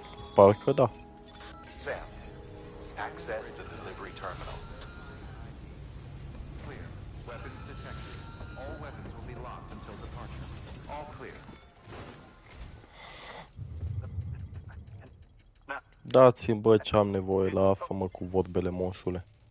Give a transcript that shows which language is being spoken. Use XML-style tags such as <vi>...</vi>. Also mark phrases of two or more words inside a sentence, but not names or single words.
<ro>Parcă da.</ro> <en>Sam, access the delivery terminal. Clear. Weapons detected. All weapons will be locked until departure. All clear.</en> <ro>Dați-mi, bă, ce am nevoie, lasă-mă cu vorbele, moșule.</ro>